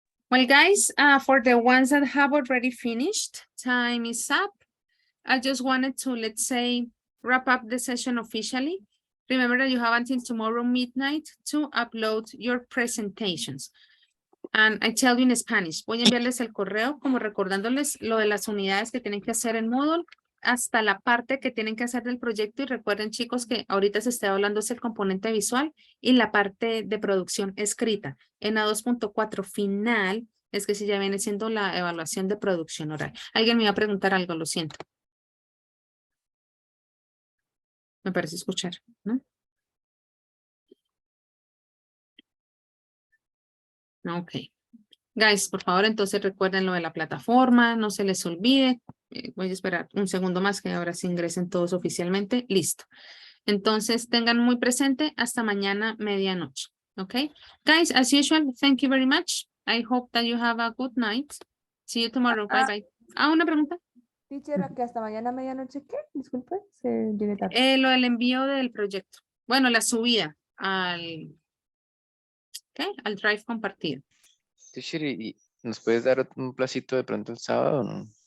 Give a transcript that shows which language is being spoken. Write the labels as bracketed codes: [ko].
[en] Well, guys, for the ones that have already finished, time is up. I just wanted to, let's say, wrap up the session officially. Remember that you have until tomorrow midnight to upload your presentations. And I tell you in Spanish, [es] voy a enviarles el correo como recordándoles lo de las unidades que tienen que hacer en Moodle hasta la parte que tienen que hacer del proyecto y recuerden chicos que ahorita se está hablando es el componente visual y la parte de producción escrita. En A2.4 final es que si ya viene siendo la evaluación de producción oral. Alguien me iba a preguntar algo, lo siento. Me parece escuchar, ¿no? Ok. Guys, por favor, entonces recuerden lo de la plataforma, no se les olvide. Voy a esperar un segundo más que ahora sí ingresen todos oficialmente. Listo. Entonces, tengan muy presente hasta mañana medianoche. ¿Ok? [en] Guys, as usual, thank you very much. I hope that you have a good night. See you tomorrow. Bye, bye. [es] Una pregunta. Teacher, que hasta mañana medianoche, ¿qué? Disculpe, se llegué tarde. Lo del envío del proyecto. Bueno, la subida al, ¿qué? Al drive compartido. Teacher, ¿Nos puedes dar un placito de pronto el sábado o no?